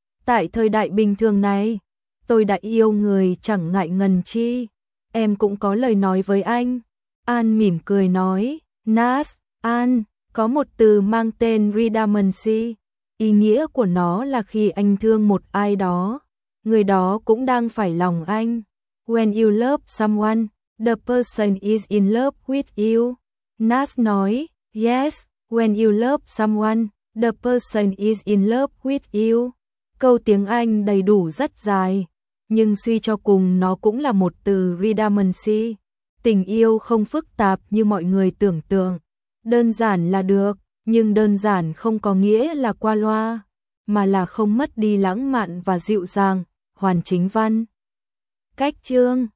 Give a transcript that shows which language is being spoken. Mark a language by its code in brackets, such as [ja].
[vi] Tại thời đại bình thường này, tôi đã yêu người chẳng ngại ngần chi. Em cũng có lời nói với anh. An mỉm cười nói. Nas, An, có một từ mang tên redundancy. Ý nghĩa của nó là khi anh thương một ai đó, người đó cũng đang phải lòng anh. [en] When you love someone, the person is in love with you. [vi] Nas nói, [en] yes, when you love someone, the person is in love with you. [vi] Câu tiếng Anh đầy đủ rất dài, nhưng suy cho cùng nó cũng là một từ redundancy. Tình yêu không phức tạp như mọi người tưởng tượng. Đơn giản là được, nhưng đơn giản không có nghĩa là qua loa, mà là không mất đi lãng mạn và dịu dàng. Hoàn chính văn. Cách chương.